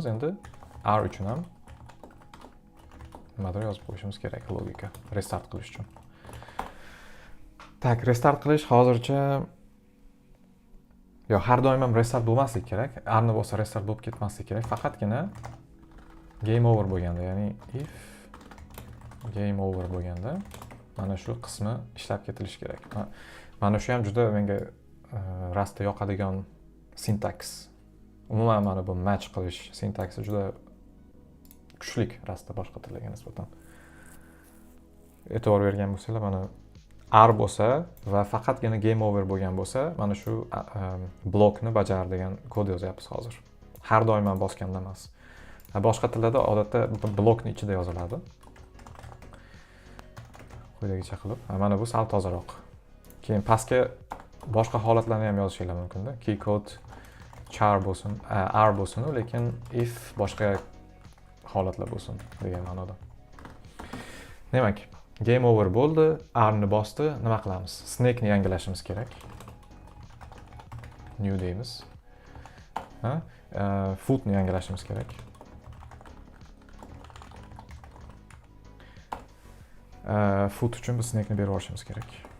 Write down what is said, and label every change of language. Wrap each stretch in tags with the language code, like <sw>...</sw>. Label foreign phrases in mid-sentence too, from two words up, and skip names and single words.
<uz>Endi R uchun ham nimadir yozib qo'yishimiz kerak logika. Restart qilish uchun. Tak, restart qilish hozircha har doim ham restart bo'lmasligi kerak. Rni bo'lsa restart bo'lib ketmasligi kerak. Faqatgina</uz> <en>game over</en> <uz>bo'lganda, ya'ni</uz> <en>if game over</en> <uz>bo'lganda mana shu qismi ishlab ketilishi kerak. Mana shu ham juda menga Rustda yoqadigan sintaks. Umuman mana bu match qilish sintaksi juda kuchli Rustda boshqa tillarga nisbatan. E'tibor bergan bo'lsanglar, mana R bo'lsa va faqatgina</uz> <en>game over</en> <uz>bo'lgan bo'lsa, mana shu blokni bajar degan kod yozyapmiz hozir. Har doim ham bosganda emas. Boshqa tillarda odatda blokni ichida yoziladi. Quyidagicha qilib, mana bu sal tozaroq. Keyin pastga boshqa holatlarni ham yozishinglar mumkin-da.</uz> <en>Key code char</en> <uz>bo'lsin, R bo'lsin, lekin if boshqa holatlar bo'lsin degan ma'noda. Demak,</uz> <en>game over</en> <uz>bo'ldi, R ni bosdi, nima qilamiz? Snake ni yangilashimiz kerak. New deymiz. Foot ni yangilashimiz kerak. Foot uchun biz snake ni berib olishimiz kerak.</uz>